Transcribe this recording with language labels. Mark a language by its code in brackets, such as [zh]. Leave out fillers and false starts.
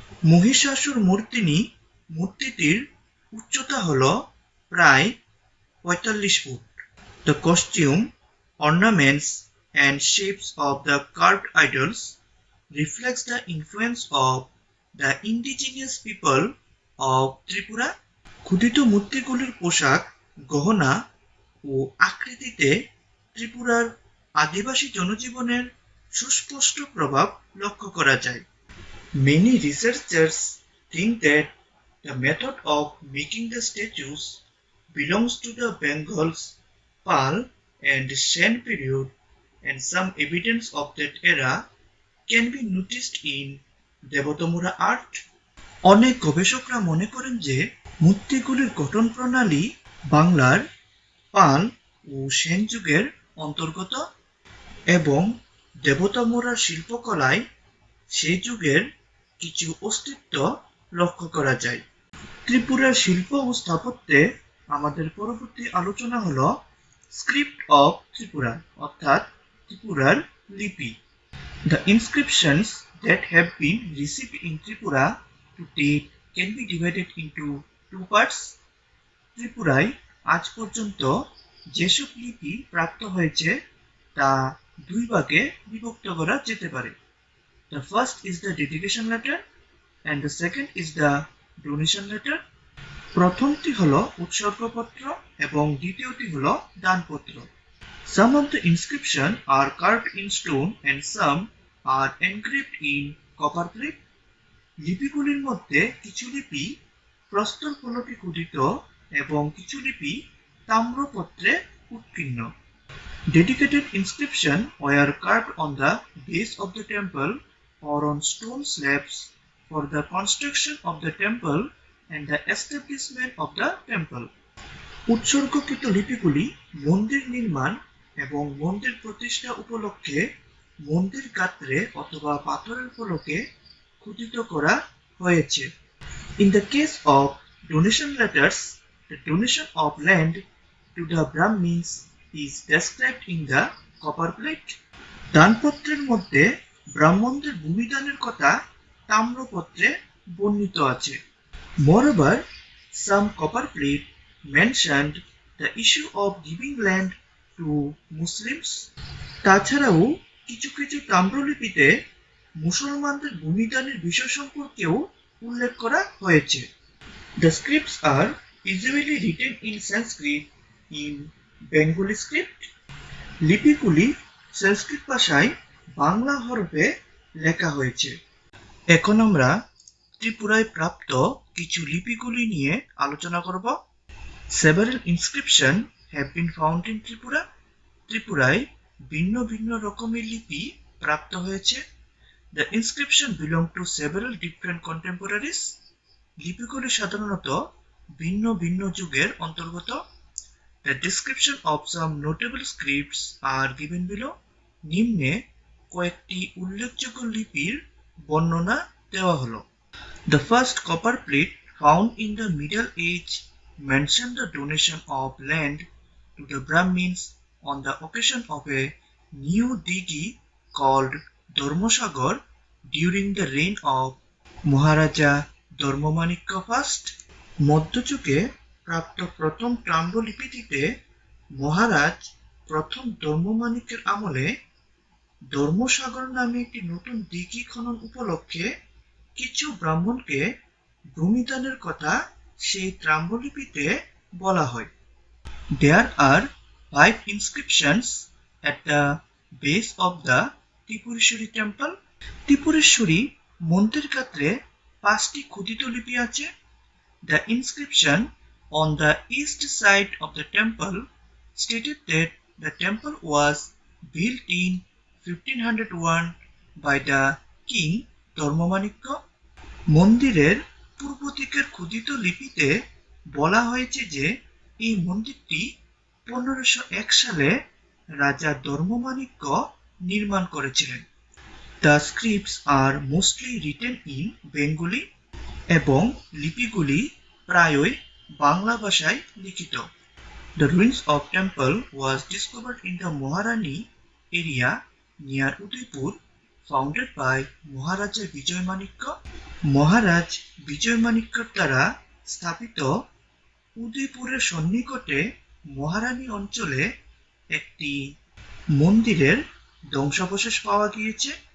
[bn] মহিষাসুর মূর্তিনি মূর্তিটির উচ্চতা হল প্রায় 45 foot. [en] The costume, ornaments and shapes of the carved idols reflects the influence of the indigenous people of Tripura. [bn] খোদিত মূর্তিগুলির পোশাক, গহনা ও আকৃতিতে ত্রিপুরার আদিবাসী জনজীবনের সুস্পষ্ট প্রভাব লক্ষ্য করা যায়। [en] Many researchers think that the method of making the statues belongs to the Bengal's Pal and Shen period, and some evidence of that era can be noticed in Debtamura art. [bn] অনেক গবেষকরা মনে করেন যে মূর্তিগুলির গঠন প্রণালী বাংলার পাল ও সেন যুগের অন্তর্গত এবং দেবতামুরার শিল্পকলায় সেই যুগের কিছু অস্তিত্ব লক্ষ্য করা যায়। ত্রিপুরার শিল্প ও স্থাপত্যে আমাদের পরবর্তী আলোচনা হলো [en] script of Tripura [bn] অর্থাৎ ত্রিপুরার লিপি। [en] The inscriptions that have been received in Tripura to date can be divided into two parts. [bn] ত্রিপুরায় আজ পর্যন্ত যেসব লিপি প্রাপ্ত হয়েছে তা দুই ভাগে বিভক্ত করা যেতে পারে। [en] The first is the dedication letter and the second is the donation letter. [bn] প্রথমটি হলো উৎসর্গপত্র এবং দ্বিতীয়টি হলো দানপত্র। [en] Some of the inscription are carved in stone and some are engraved in copper plate. [bn] লিপিগুলির মধ্যে কিছু লিপি প্রস্তর ফলকে খোদিত এবং কিছু লিপি তাম্রপত্রে উৎকীর্ণ। [en] Dedicated inscription were carved on the base of the temple or on stone slabs for the construction of the temple and the establishment of the temple. [bn] উৎসর্গকৃত লিপিগুলি মন্দির নির্মাণ এবং মন্দির প্রতিষ্ঠা উপলক্ষে মন্দির গাত্রে অথবা পাথরের ফলকে খোদিত করা হয়েছে। [en] In the case of donation letters, the donation of land to the Brahmins is described in the copper plate. [bn] দানপত্রের মধ্যে ব্রাহ্মণদের ভূমিদানের কথা তাম্রপত্রে বর্ণিত আছে। [en] Moreover, some copper plate mentioned the issue of giving land to Muslims. [bn] তাছাড়াও কিছু কিছু তাম্রলিপিতে মুসলমানদের ভূমিদানের বিষয় সম্পর্কেও উল্লেখ করা হয়েছে। [en] The scripts are usually written in Sanskrit in Bengali script. [bn] লিপিগুলি সংস্কৃত ভাষায় বাংলা হরফে লেখা হয়েছে। এখন আমরা ত্রিপুরায় প্রাপ্ত কিছু লিপিগুলি নিয়ে আলোচনা করব। [en] Several inscription have been found in Tripura. [bn] ত্রিপুরায় ভিন্ন ভিন্ন রকমের লিপি প্রাপ্ত হয়েছে। [en] The inscription belong to several different contemporaries. [bn] লিপিগুলি সাধারণত ভিন্ন ভিন্ন যুগের অন্তর্গত। [en] The description of some notable scripts are given below. [bn] নিম্নে কয়েকটি উল্লেখযোগ্য লিপির বর্ণনা দেওয়া হলো। [en] The first copper plate found in the Middle Age mentioned the donation of land to the Brahmins on the occasion of a new deity called Dharmosagar during the reign of Maharaja Dharmamanikya I. [bn] মধ্যযুগে প্রাপ্ত প্রথম তাম্রলিপিটিতে মহারাজ প্রথম ধর্মমাণিক্যের আমলে ধর্মসাগর নামে একটি নতুন দিঘি খনন উপলক্ষে কিছু ব্রাহ্মণকে ভূমিদানের কথা সেই তাম্রলিপিতে বলা হয়। [en] There are 5 inscriptions at the base of the Tripureshwari temple. [bn] Tripureshwari মন্দির ক্ষেত্রে 5টি খোদিত লিপি আছে। [en] The inscription on the east side of the temple stated that the temple was built in 1501 by the king Dharmamanikya. [bn] মন্দিরের পূর্ব দিকের খোদিত লিপিতে বলা হয়েছে যে এই মন্দিরটি 1501 সালে রাজা ধর্মমাণিক্য নির্মাণ করেছিলেন। [en] The scripts are mostly written in Bengali [bn] এবং লিপিগুলি প্রায়ই বাংলা ভাষায় লিখিত। [en] The ruins of temple was discovered in the Maharani area near Udaipur, founded by Maharaja Vijay Manikya। [bn] মহারাজ বিজয় মানিক্যর দ্বারা স্থাপিত উদয়পুরের সন্নিকটে মহারানী অঞ্চলে একটি মন্দিরের ধ্বংসাবশেষ পাওয়া গিয়েছে।